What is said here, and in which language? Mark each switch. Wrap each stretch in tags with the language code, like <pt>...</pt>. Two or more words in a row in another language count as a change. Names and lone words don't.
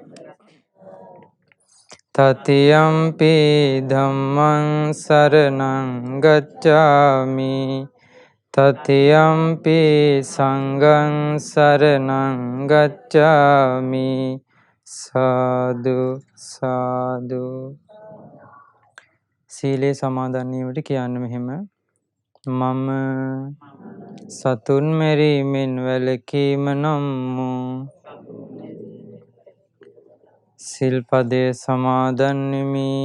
<pi>තතියම්පි ධම්මං සරණං ගච්ඡාමි තතියම්පි සංඝං සරණං ගච්ඡාමි සාදු සාදු.</pi> <si>සීලේ සමාදන් වීමට කියන්නේ මෙහෙම: මම සතුන් මැරීමෙන් වැළකීම නම් වූ සිල්පදේ සමාදන් වෙමි.</si>